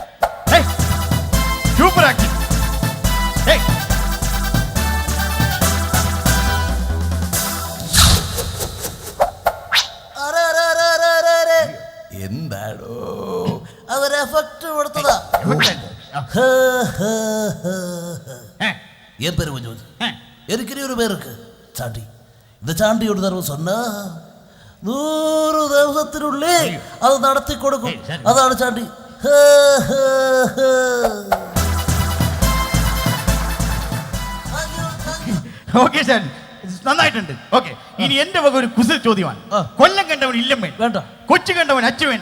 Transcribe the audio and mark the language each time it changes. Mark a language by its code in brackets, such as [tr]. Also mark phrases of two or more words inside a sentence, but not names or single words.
[en] super acting. [ml] എന്താടോ അതൊരു എഫക്ട് കൊടുത്തതാ. [ta] என் பேரு மஞ்சு. எனக்கு ஒரு பேர் இருக்கு, சாண்டி. இந்த சாண்டியோட தரவு சொன்னா [ml] 100 ദിവസത്തിനുള്ളിൽ അത് നടത്തി കൊടുക്കും. അതാണ് ചാണ്ടി. ഓക്കെ സാർ, നന്നായിട്ടുണ്ട്. ഓക്കെ, ഇനി എന്റെ വക ഒരു കുസൽ ചോദ്യമാണ്. കൊല്ലം കണ്ടവൻ ഇല്ലം വേണ്ട, കൊച്ചു കണ്ടവൻ അച്ചു വേണ്ട.